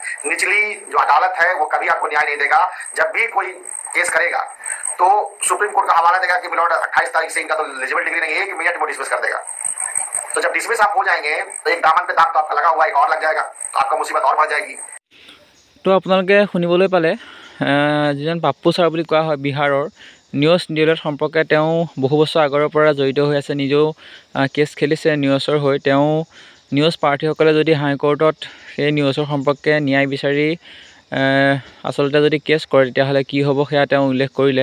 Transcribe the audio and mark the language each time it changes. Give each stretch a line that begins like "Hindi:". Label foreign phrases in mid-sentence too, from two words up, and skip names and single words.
Hindi: निचली जो अदालत है वो कभी आपको न्याय नहीं देगा। जब भी कोई केस करेगा तो सुप्रीम कोर्ट का हवाला देगा कि मिलॉर्ड 28 तारीख से इनका तो
English: eligible degree
Hindi: नहीं है, 1 मिनट में डिसमिस कर देगा। तो जब डिसमिस आप हो जाएंगे तो एक दामन पे दाग तो आपका लगा हुआ एक और लग जाएगा, तो आपका मुसीबत और बढ़ जाएगी।
Assamese: तो আপোনালোকে শুনিবলৈ পালে যিজন পাপ্পু ছাৰ বুলি কোৱা হয় বিহাৰৰ নিউজ ডিএলএড সম্পৰ্কে তেওঁ বহু বছৰ আগৰ পৰা জড়িত হৈ আছে, নিজেও কেছ খেলিছে নিউজৰ হৈ। তেওঁ নিউজ প্ৰাৰ্থীসকলে যদি হাইকোৰ্টত সেই নিউজৰ সম্পৰ্কে ন্যায় বিচাৰি আচলতে যদি কেছ কৰে তেতিয়াহ'লে কি হ'ব সেয়া তেওঁ উল্লেখ কৰিলে।